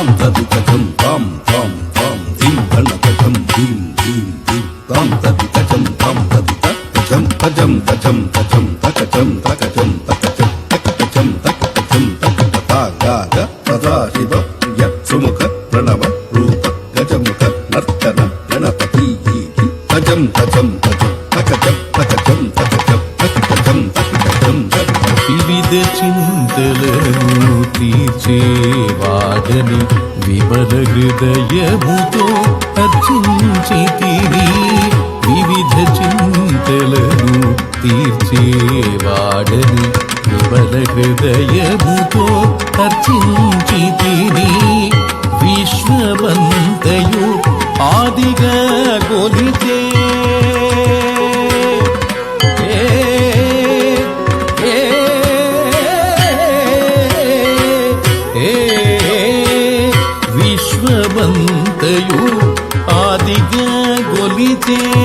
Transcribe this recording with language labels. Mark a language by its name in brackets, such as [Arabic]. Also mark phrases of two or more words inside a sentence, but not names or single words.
[Sanskrit] तदितजं तां तां तां धीं गणपतं धीं धीं धीं तां तदितजं तां तदितजं तजं तजं तजं तकजं तकजं तकजं तकजं तकजं तकजता गाग सदाशिव प्रिय सुमुख प्रणव रूप गजमुख नर्तन गणपति तजं तजं तजं तकजं तकजं तकजं तकजं तकजं [Telugu] వివిధ చింతలను तीर्చేవాడని విమల హృదయముతో అర్చించితిని వివిధ చింతలను తీర్చేవాడని విమల హృదయముతో అర్చించితిని విశ్వమంతయు ఆదిగా గొలిచే విశ్వమంతయు ఆదిగా గొలిచే